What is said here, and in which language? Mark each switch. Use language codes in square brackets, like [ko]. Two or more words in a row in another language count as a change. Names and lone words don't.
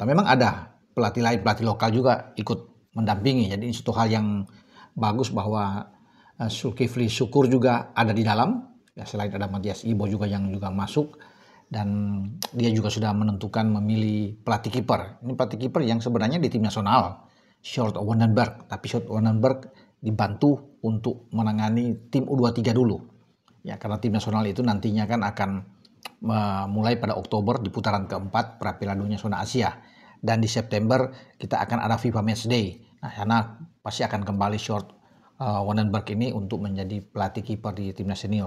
[id] Memang ada pelatih lain, pelatih lokal juga ikut mendampingi. Jadi ini suatu hal yang bagus bahwa Zulkifli Syukur juga ada di dalam. Ya, selain ada Matias Ibo juga yang juga masuk. Dan dia juga sudah menentukan memilih pelatih kiper. Ini pelatih kiper yang sebenarnya di tim nasional, Sjoerd van den Berg. Tapi Sjoerd van den Berg dibantu untuk menangani tim U23 dulu. Ya, karena tim nasional itu nantinya kan akan mulai pada Oktober di putaran keempat Piala Dunia Zona Asia. Dan di September kita akan ada FIFA Matchday. Nah, karena pasti akan kembali Sjoerd van den Berg ini untuk menjadi pelatih kiper di timnas senior.